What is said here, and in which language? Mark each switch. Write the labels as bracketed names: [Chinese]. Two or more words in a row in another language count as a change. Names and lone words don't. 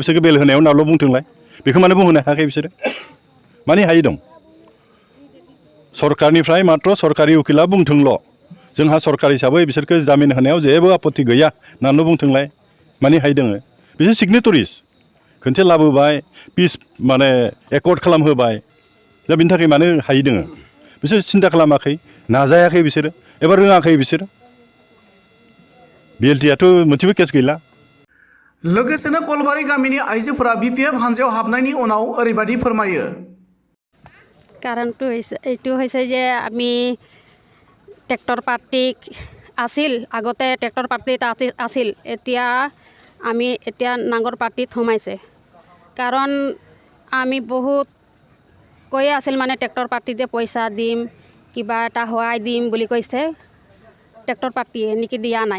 [Bodo] बिसोरखौ बेल होनायाव नाल' बुंथोंलाय बेखौ मानो बुंहोनो हायाखै बिसोरो माने हायि दं सरकारनिफ्राय मात्र सरकारि उकिला बुंथोंल' जोंहा सरकार हिसाबै बिसोरखौ जामिन होनायाव जेबो आपत्ति गैया होननानैल' बुंथोंलाय माने हायि दङ बिसोर सिगनेटरिस खनसे लाबोबाय पिस माने एकर्ड खालामहोबाय दा बिनि थाखाय मानो हायि दङ बिसोर सिन्था खालामाखै नाजायाखै बिसोरो एबा रोङाखै बिसोरो बिएलटिआथ' मोनसेबो केस गैला लोगोसेनो कलबारि गामिनि आइजोफोरा बिपिएफ हानजायाव हाबनायनि उनाव ओरैबायदि फोरमायो [Assamese] কাৰণটো এইটো হৈছে যে আমি ট্ৰেক্টৰ পাৰ্টি আছিল আগতে ট্ৰেক্টৰ পাৰ্টিত আছিল এতিয়া নাঙৰ পাৰ্টিত সোমাইছে কাৰণ আমি বহুত কৈয়ে আছিল মানে ট্ৰেক্টৰ পাৰ্টিতে পইচা দিম কিবা এটা সহায় দিম বুলি কৈছে ট্ৰেক্টৰ পাৰ্টিয়ে নেকি দিয়া নাই